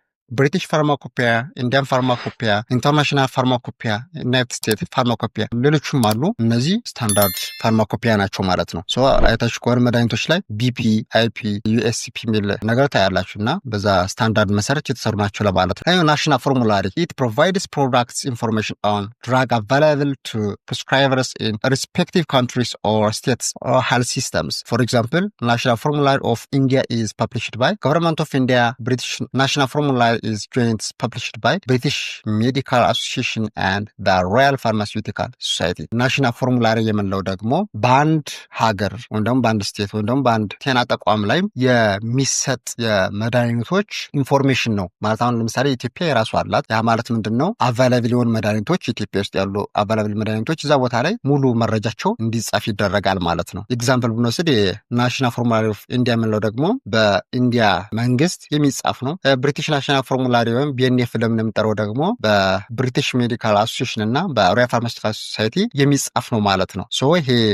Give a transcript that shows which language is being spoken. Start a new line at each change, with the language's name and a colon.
Amharic: British Pharmacopoeia, Indian Pharmacopoeia, International Pharmacopoeia, United States Pharmacopoeia ሌሎችም አሉ። እነዚህ ስታንዳርድ ፋርማኮፒያ ናቸው ማለት ነው። አይታችሁ ከሆነ መድኃኒቶች ላይ ቢፒ፣ አይፒ፣ ዩኤስሲፒ የሚል ነገር ታያላችሁ እና በዛ ስታንዳርድ መሰረት የተሰሩ ናቸው ለማለት ነው። ናሽናል ፎርሙላሪ
English: it provides products information on drug available to prescribers in respective countries or states or health systems. For example, National Formulary of India is published by Government of India. British National Formulary is joint published by British Medical Association and the Royal Pharmaceutical Society.
Amharic: ናሽናል ፎርሙላሪ የምንለው ደግሞ በአንድ ሀገር ወይም ደግሞ በአንድ ስቴት ወይም ደግሞ በአንድ ጤና ተቋም ላይ የሚሰጥ የመድኃኒቶች ኢንፎርሜሽን ነው ማለት። አሁን ለምሳሌ ኢትዮጵያ የራሱ አላት። ያ ማለት ምንድን ነው? አቫይላብል የሆኑ መድኃኒቶች ኢትዮጵያ ውስጥ ያሉ አቫይላብል መድኃኒቶች እዛ ቦታ ላይ ሙሉ መረጃቸው እንዲጻፍ ይደረጋል ማለት ነው። ኤግዛምፕል ብንወስድ የናሽናል ፎርሙላሪ ኦፍ ኢንዲያ የምንለው ደግሞ በኢንዲያ መንግስት የሚጻፍ ነው። ብሪቲሽ ናሽናል ፎርሙላሪ ወይም ቢኤንኤፍ ለምን የምንጠራው ደግሞ በብሪቲሽ ሜዲካል አሶሲዬሽን እና በሮያል ፋርማሲቲካል ሶሳይቲ የሚጻፍ ነው ማለት ነው። ይሄ